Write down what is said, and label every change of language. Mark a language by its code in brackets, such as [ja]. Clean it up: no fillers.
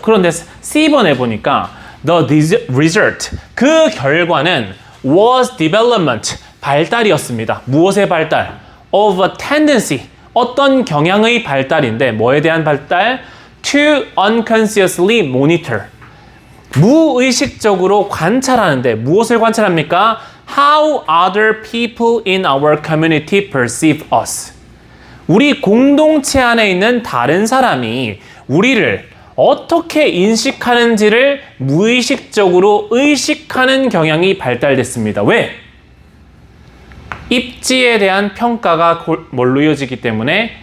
[ko] 그런데 C번에 보니까 [en] the result, [ko] 그 결과는 [en] was development, [ko] 발달이었습니다. 무엇의 발달? [en] of a tendency, [ko] 어떤 경향의 발달인데 뭐에 대한 발달? [en] to unconsciously monitor, [ko] 무의식적으로 관찰하는데 무엇을 관찰합니까? [en] How other people in our community perceive us. [ko] 우리 공동체 안에 있는 다른 사람이 우리를 어떻게 인식하는지를 무의식적으로 의식하는 경향이 발달됐습니다. 왜? 입지에 대한 평가가 뭘로 이어지기 때문에?